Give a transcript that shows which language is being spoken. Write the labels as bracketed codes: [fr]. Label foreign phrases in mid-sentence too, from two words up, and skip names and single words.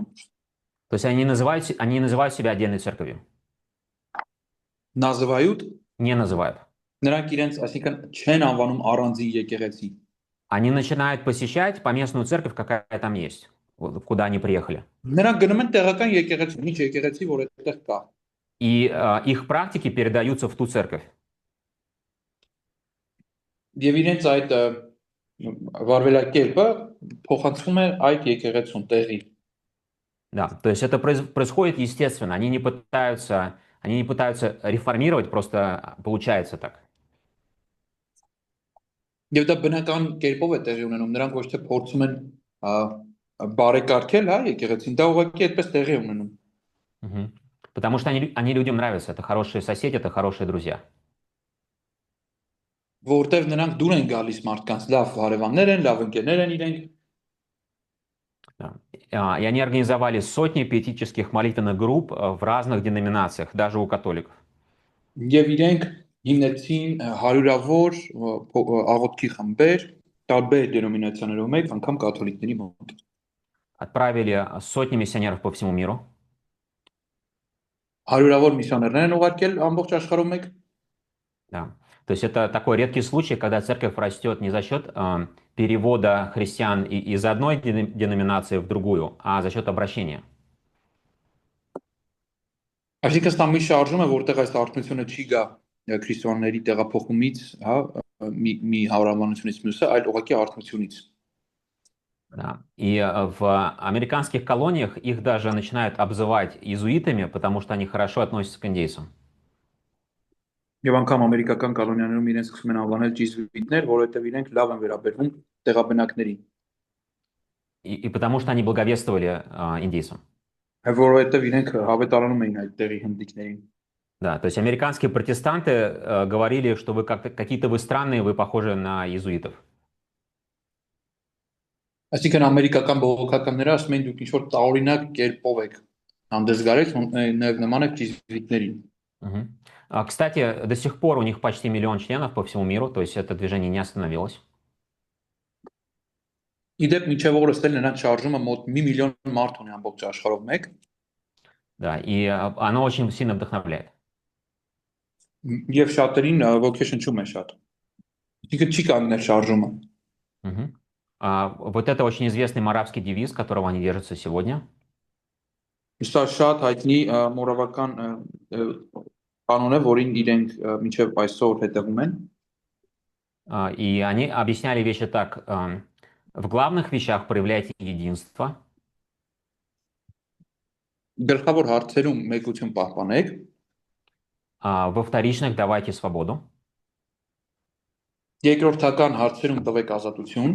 [ru] То есть они не называют себя отдельной церковью. Նազվայուտ Не называют. [hy] նրանք իրենց, այսինքն չեն անվանում առանձին եկեղեցի։ [ru] Они начинают посещать поместную церковь, какая там есть, куда они приехали. [hy] Նրանք գնում են տեղական եկեղեցի, ինչ եկեղեցի, որ այդտեղ կա։ [ru] И их практики передаются в ту церковь. [hy] Եվ իրենց այդ վարվելակերպը փոխանցվում է այդ եկեղեցուն տեղի։ [ru] Да, то есть это происходит естественно. Они не пытаются реформировать, просто получается так. [hy] Եվ դա բնական կերպով է տեղի ունենում։ Նրանք ոչ թե փորձում են ա, բարեկարգել, հա, եկեղեցին, դա ուղղակի այդպես տեղի է ունենում։ [ru] Мгм. Потому что они людям нравятся. Это хорошие соседи, это хорошие друзья. [hy] Որտեղ նրանք դուր են գալիս մարդկանց, լավ հարևաններ են, լավ ընկերներ են իրենք, [ru] Да. И они организовали сотни пиетических молитвенных групп в разных деноминациях, даже у католиков. [hy] եւ իրենք հիմնեցին հարյուրավոր աղոթքի խմբեր տարբեր դենոմինացիաներով մեկ անգամ կաթոլիկների մոտ։ [ru] Отправили сотни миссионеров по всему миру. [hy] Հարյուրավոր միսիոներներ են угարկել ամբողջ աշխարհով մեկ։ [ru] Да. То есть это такой редкий случай, когда церковь растет не за счет перевода христиан из одной деноминации в другую, а за счет обращения. [hy] Այսինքն սա մի շարժում է, որտեղ այս արթնությունը չի գա քրիստոնյաների տեղափոխումից, հա, մի հարաբանությունից մյուսը, այլ ուղղակի արթնությունից։ [ru] Да. И в американских колониях их даже начинают обзывать иезуитами, потому что они хорошо относятся к индейцам. [hy] Եվ անգամ ամերիկական կոլոնիաներում իրենց սկսում են անվանել ջիզուիտներ, որովհետև իրենք լավ են վերաբերվում տեղաբնակներին, [ru] И потому что они благовествовали индейцам. [hy] որովհետև իրենք հավետարանում էին այդ տեղի հնդիկներին։ [ru] Да, то есть американские протестанты говорили, что вы какие-то вы странные, вы похожи на иезуитов. [hy] Այսինքն ամերիկական բողոքականները ասում են դուք ինչ որ տարօրինակ կերպով եք հանդես գալիս, նաև նման եք ջիզուիտներին։ [ru] Мгм. Кстати, до сих пор у них почти миллион членов по всему миру, то есть это движение не остановилось. [hy] Իդեպ մինչև օրս էլ նրանց շարժումը մոտ 1 միլիոն մարդ ունի ամբողջ աշխարհով մեկ, [ru] Да, и оно очень сильно вдохновляет. [hy] եւ շատերին ոգեշնչում է շատ։ Այսինքն չի կանգնել շարժումը։ [ru] Мгм. Вот это очень известный марабский девиз, которого они держатся сегодня. [hy] Սա շատ հայտնի մորավական կանոն է, որին իրենք մինչև այսօր հետևում են։ [ru] И они объясняли вещи так. В главных вещах проявляйте единство, [hy] Գլխավոր հարցերում մեկություն պահպանեք, [ru] а во вторичных давайте свободу, [hy] երկրորդական հարցերում տվեք ազատություն,